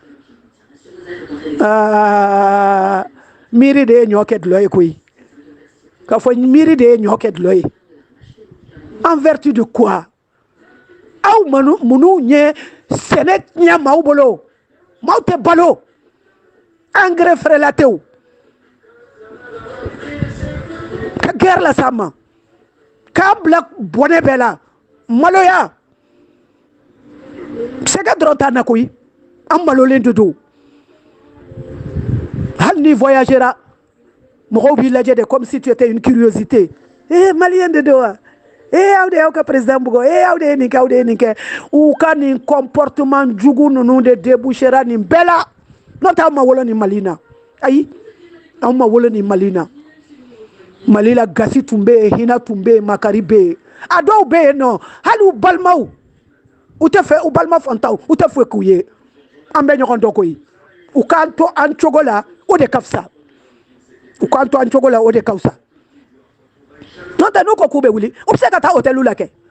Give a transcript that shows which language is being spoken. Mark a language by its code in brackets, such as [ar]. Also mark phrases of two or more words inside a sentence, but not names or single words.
[bm] miiri de ye ɲɔ kɛ dulɔ ye koyi k'a fɔ miiri de ye ɲɔ kɛ dulɔ ye [fr] en vertu de quoi [bm] aw minnu ye sɛnɛ tiɲɛ maaw bolo maaw tɛ balo engrais fɛrɛlatew ka guerre las'an ma k'an bila bɔnɛ bɛɛ la maloya sɛgɛ dɔrɔn t'an na koyi an malolen de don hali ni voyagera mɔgɔw b'i lajɛ de [fr] comme si tu étais une curiosité [bm] maliyɛn de don wa aw de y'aw ka président bugɔ aw de ye nin kɛ aw de ye nin kɛ u ka nin comportement jugu ninnu de débouchera nin bɛɛ la n'o tɛ anw ma wolo nin Mali in na ayi anw ma wolo nin Mali in na Mali la gasi tun bɛ yen hinɛ tun bɛ yen makari bɛ yen a dɔw bɛ yen nɔ hali u balimaw u tɛ fɛ u balima fantaw u tɛ foyi k'u ye an bɛ ɲɔgɔn dɔn koyi u k'an to an cogo la o de ka fisa u k'an to an cogo la o de ka fisa n'o tɛ n'u ko k'u bɛ wuli u bɛ se ka taa hôteliw la kɛ